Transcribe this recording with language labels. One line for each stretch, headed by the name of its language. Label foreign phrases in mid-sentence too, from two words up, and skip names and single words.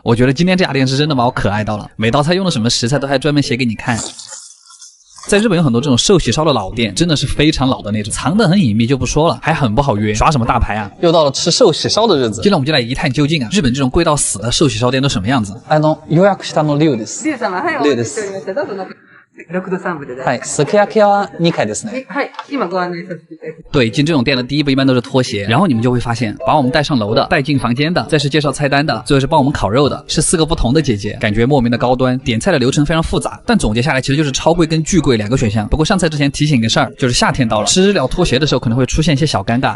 Chinese: 我觉得今天这家店是真的把我可爱到了，每道菜用的什么食材都还专门写给你看。在日本有很多这种寿喜烧的老店，真的是非常老的那种，藏得很隐秘就不说了，还很不好约，耍什么大牌啊？又到了吃寿喜烧的日子，今天我们就来一探究竟啊！日本这种贵到死的寿喜烧店都什么样子？
Japanese: 予約したの龍です。龍様、はい、お待ちしておりました。どうぞ6度3分で。はい、すき焼きは2回ですね。はい、今ご案内させていただきます。
Chinese: 对，进这种店的第一步一般都是脱鞋，然后你们就会发现，把我们带上楼的、带进房间的，再是介绍菜单的，最后是帮我们烤肉的，是4个不同的姐姐，感觉莫名的高端。点菜的流程非常复杂，但总结下来其实就是超贵跟巨贵2个选项。不过上菜之前提醒个事儿，就是夏天到了，吃日料脱鞋的时候可能会出现一些小尴尬。